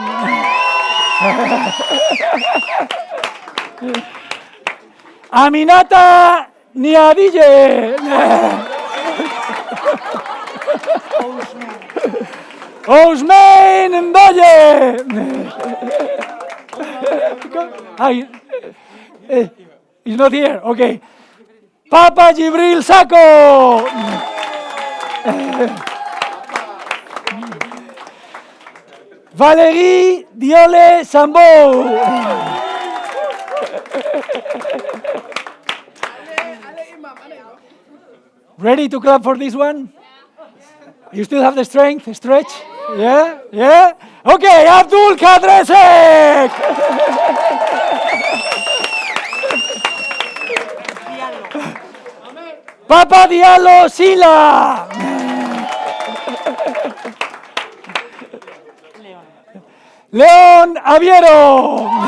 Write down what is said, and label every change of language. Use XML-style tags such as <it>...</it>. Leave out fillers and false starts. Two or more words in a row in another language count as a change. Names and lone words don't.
<en>Aminata Niadille. Ousmane Mboye. He's not here, okay. Papa Jibril Sako. Valérie Diole Sambo. Ready to clap for this one? You still have the strength, stretch? Yeah? Yeah? Okay, Abdul Kadresek! Papa Diallo Sila! León Aviero!</en>